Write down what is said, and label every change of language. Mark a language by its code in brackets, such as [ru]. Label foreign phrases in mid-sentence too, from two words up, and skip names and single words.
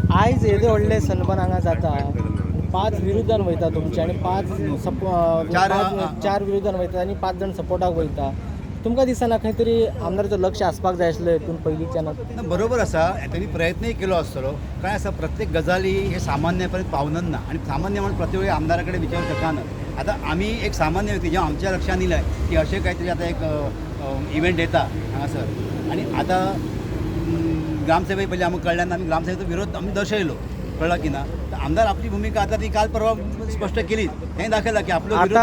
[kok] आयज येदे व्हडले सन्मान हांगा जाता 5 विरोधान वयता तुमचे आनी 4 विरोधान वयता आनी 5 जाण सपोर्टाक वयता. तुमकां दिसना खंय तरी आमदाराचें लक्ष आसपाक जाय आसलें हितून पयलींच्यान. बरोबर आसा त्यांनी प्रयत्नही केलो आसतलो काय आसा प्रत्येक गजाली हे सामान्यपर्यंत पावनच ना आणि सामान्य म्हणून प्रत्येक वेळी आमदाराकडे विचारू शकना. [mr] आता आम्ही एक सामान्य व्यक्ती जेव्हा आमच्या लक्षात येयलं की असे काहीतरी आता एक इव्हेंट [kok] येता हांगासर [mr] आणि आता ग्रामसभे पहिले आम्हाला कळल्यानं आम्ही ग्रामसभेचा विरोध आम्ही दर्शवलो, कळला की ना. तर आमदार आपली भूमिका आता ती काल परवा स्पष्ट केली, हे दाखवलं की आपलं विरोध